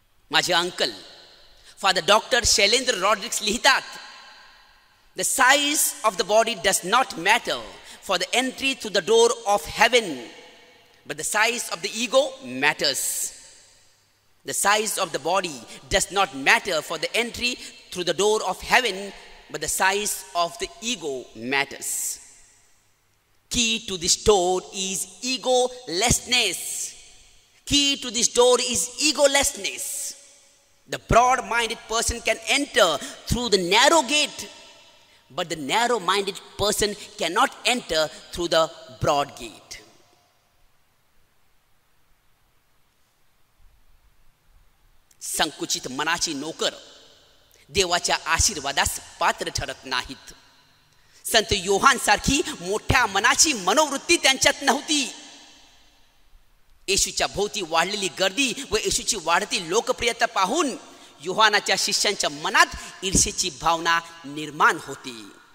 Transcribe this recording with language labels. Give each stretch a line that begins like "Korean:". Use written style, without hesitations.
Marathi: माझे uncle father doctor Shailendra Rodrigues लिहितात,
English: The size of the body does not matter for the entry through the door of heaven, but the size of the ego matters. The size of the body does not matter for the entry through the door of heaven, but the size of the ego matters. Key to this door is egolessness. Key to this door is egolessness. The broad-minded person can enter through the narrow gate, but the narrow-minded person cannot enter through the broad gate.
Marathi: संकुचित मनाची नोकर देवाच्या आशीर्वादास पात्र ठरत नाहीत. संत योहान सारखी मोठ्या मनाची मनोवृत्ती त्यांच्यात नव्हती. येशूच्या भोवती वाढलेली गर्दी व येशूची वाढती लोकप्रियता पाहून योहानाच्या शिष्यांच्या मनात ईर्षेची भावना निर्माण होती.